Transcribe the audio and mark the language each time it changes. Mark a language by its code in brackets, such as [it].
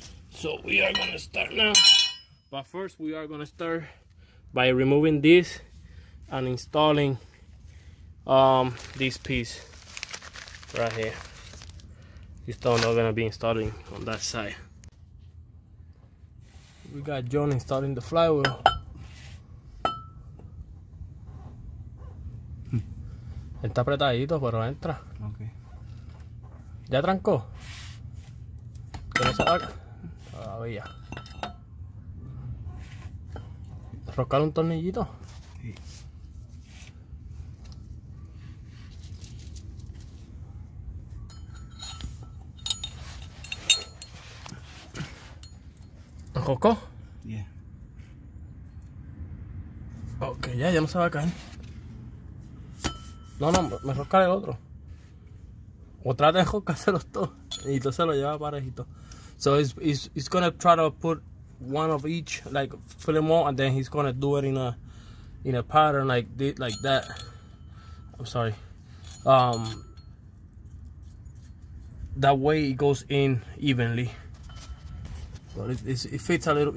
[en] So we are gonna start now. But first, we are gonna start by removing this and installing this piece right here. This stone not gonna be installing on that side. We got John installing the flywheel. [es] Está apretadito, pero entra. Okay. ¿Ya trancó? ¿Que no se haga? Todavía. ¿Roscar un tornillito? Sí. ¿Roscó? Yeah. Ok, ya no se va a caer. No, me rosca el otro. O trata de roscárselos todos. Y entonces lo lleva parejito. [en] So he's gonna try to put one of each, like fill them all, and then he's gonna do it in a pattern like that. I'm sorry. That way it goes in evenly. But it fits a little.